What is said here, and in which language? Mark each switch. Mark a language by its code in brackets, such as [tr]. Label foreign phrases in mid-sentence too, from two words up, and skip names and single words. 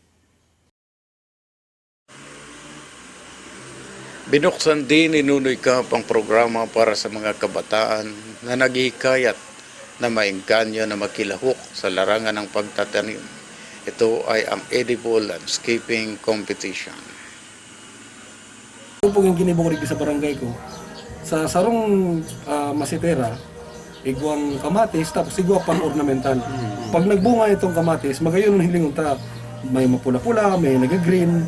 [tl] Binuksan din ni Nunoy Cap ang programa para sa mga kabataan na naghihikayat na maengganyo na makilahok sa larangan ng pagtatanim. Ito ay ang Edible Landscaping Competition. [bik] Ito po yung ginibong sa barangay ko. Sa sarong masitera, igwang kamatis, tapos igwa pang ornamental. Pag nagbunga itong kamatis, magayon ng hilingon ta. May mapula-pula, may nag-green.